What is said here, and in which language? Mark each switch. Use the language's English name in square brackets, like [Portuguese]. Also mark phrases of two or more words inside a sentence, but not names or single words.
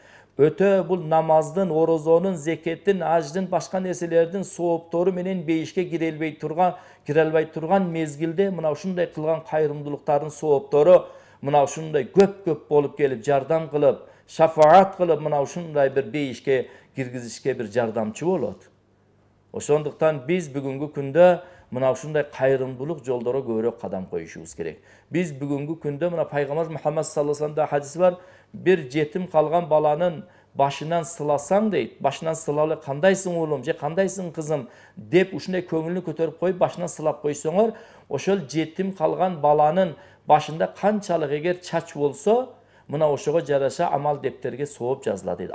[Kyrgyz] Өтө бул намаздын, орозонун, зекеттин, аждын, башка нерселердин сооптору менен бейишке кире албай турган мезгилде мына ушундай кылган кайрымдуулуктардын сооптору мына ушундай көп болуп келип, жардам кылып, шафаат кылып, мына ушундай бир бейишке киргизишке бир жардамчы болот. Ошондуктан биз бүгүнкү күндө мына ушундай кайрымдуулук жолдору көбүрөөк кадам коюшубуз керек. Биз бүгүнкү күндө мына Пайгамбар Мухаммад [Arabic] صلى الله عليه وسلم [Kyrgyz] хадис бар, бир жетим калган баланын башынан сыласаң дейт, башынан сылалы кандайсың уулум же кандайсың кызым деп ушундай көңүлүн көтөрүп коюп башынан сылап койсоңор, ошол жетим калган баланын башында канчалык эгер чач болсо, мына ошого жараша амал дептерге сооп жазылат дейт.